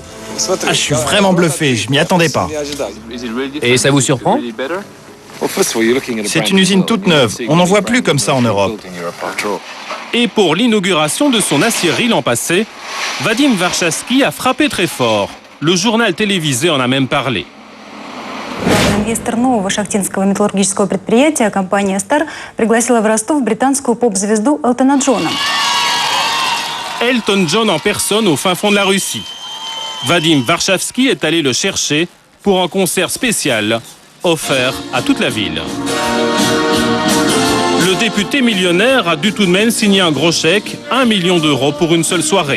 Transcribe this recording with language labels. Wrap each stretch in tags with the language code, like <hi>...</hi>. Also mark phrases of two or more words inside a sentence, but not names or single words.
<fr>Ah, je suis vraiment bluffé, je m'y attendais pas. Et ça vous surprend? C'est une usine toute neuve, on n'en voit plus comme ça en Europe. Et pour l'inauguration de son aciérie l'an passé, Vadim Varshavsky a frappé très fort. Le journal télévisé en a même parlé.</fr> <ru>Инвестор нового шахтинского металлургического предприятия, компания Star, пригласила в Ростов британскую поп-звезду Элтона Джона.</ru> <fr>Elton John en personne au fin fond de la Russie. Vadim Varshavsky est allé le chercher pour un concert spécial offert à toute la ville. Le député millionnaire a dû tout de même signer un gros chèque, 1 million d'euros pour une seule soirée.</fr>